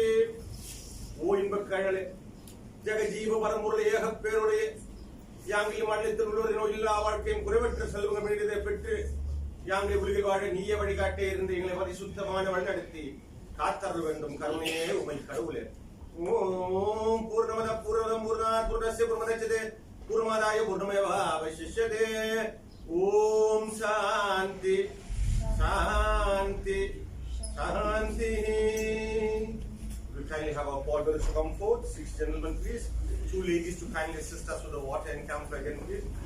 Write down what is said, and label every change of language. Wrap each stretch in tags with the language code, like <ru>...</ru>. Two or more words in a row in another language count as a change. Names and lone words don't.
<ta>ஓ இன்பக் கழலே ஜெகஜீவ பரம்பொருளை ஏக பேருடைய யாங்கில் மாநிலத்தில் உள்ளவரின் நோயில்லா வாழ்க்கையும் குறைவற்ற செல்வங்கள் மீது பெற்று யாங்கை உலகில் வாழ நீய வழிகாட்டே இருந்து எங்களை பரிசுத்தமான வழிநடத்தி காத்தருள் வேண்டும் கருணையே உமை கடவுளே.</ta> <sa>ॐ पूर्णमद पूर्णमदं पूर्णात् पूर्णस्य पूर्णमुदच्यते पूर्णमादाय पूर्णमेवावशिष्यते. ॐ शान्ति शान्ति शान्ति.</sa> <en>We kindly have our pallbearers to come forth. 6 gentlemen, please. 2 ladies to kindly assist us with the water and camphor again, please.</en>